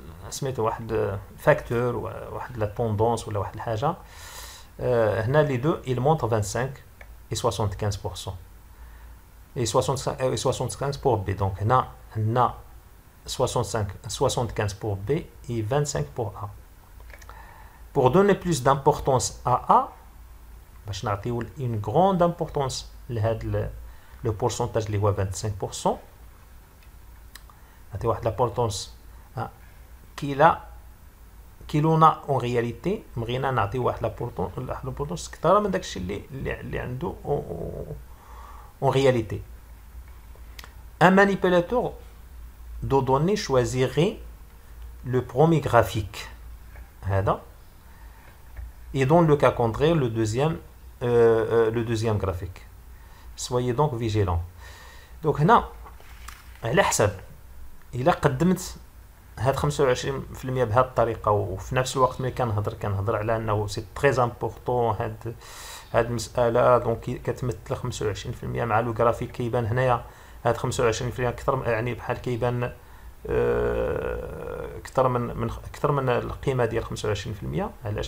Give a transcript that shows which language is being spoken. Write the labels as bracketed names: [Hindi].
[Arabic] سميتو واحد فاكتور واحد لا توندونس ولا واحد الحاجه. هنا لي دو [French] il montre 25 et 75% et 75 pour B. Donc [Arabic] هنا عندنا [French] 75 pour B et 25 pour A. Pour donner plus d'importance à A, [Arabic] باش نعطيو [French] une grande importance [Arabic] لهاد [French] le pourcentage [Arabic] اللي هو 25%، نعطيو واحد l'importance كيلونا اون رياليتي بغينا نعطيو واحد لابورطونس كثر من داكشي اللي عنده اون رياليتي. [French] Un manipulateur de données choisirait le premier graphique هذا et dans le cas contraire le deuxième graphique. Soyez donc vigilants. [Arabic] Donc هنا على حسب الا قدمت هاد 25% بهذه الطريقه وفي نفس الوقت ملي كنهضر على انه سي تري امبورطون هاد المساله، دونك كتمثل 25% مع لو غرافيك كيبان هنايا هاد 25% اكثر، يعني بحال كيبان اكثر من القيمه ديال 25%.